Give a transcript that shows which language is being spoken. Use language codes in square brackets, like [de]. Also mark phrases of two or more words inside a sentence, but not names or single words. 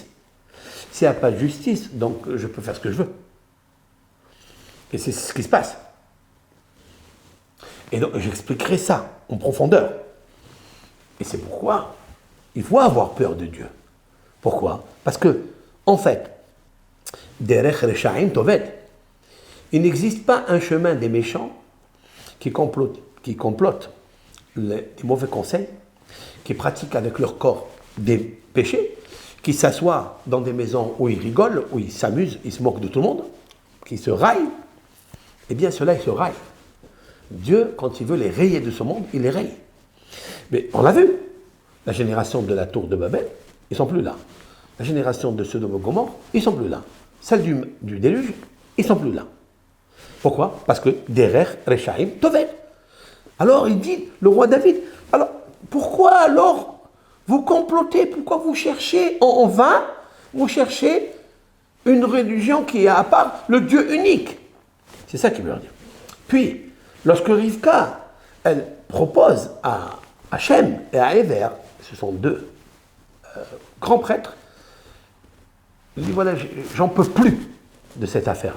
[fr] S'il n'y a pas de justice, donc je peux faire ce que je veux. Et c'est ce qui se passe. Et donc j'expliquerai ça en profondeur. Et c'est pourquoi il faut avoir peur de Dieu. Pourquoi? Parce que, en fait, [he] דרך רשעים תאבד, [fr] il n'existe pas un chemin des méchants qui complotent les mauvais conseils, qui pratiquent avec leur corps des péchés, qui s'assoient dans des maisons où ils rigolent, où ils s'amusent, ils se moquent de tout le monde, qui se raillent. Eh bien, ceux-là, ils se raillent. Dieu, quand il veut les rayer de ce monde, il les raye. Mais on l'a vu, la génération de la tour de Babel, ils ne sont plus là. La génération de Sodome et Gomorrhe, ils ne sont plus là. Celle du déluge, ils ne sont plus là. Pourquoi? Parce que [he] דרך רשעים תאבד. [fr] Alors il dit, le roi David, alors pourquoi alors vous complotez? Pourquoi vous cherchez en vain? Vous cherchez une religion qui est à part le Dieu unique. C'est ça qu'il veut leur dire. Puis, lorsque Rivka, elle propose à Shem et à Ever, ce sont deux grands prêtres, il dit voilà, j'en peux plus de cette affaire-là.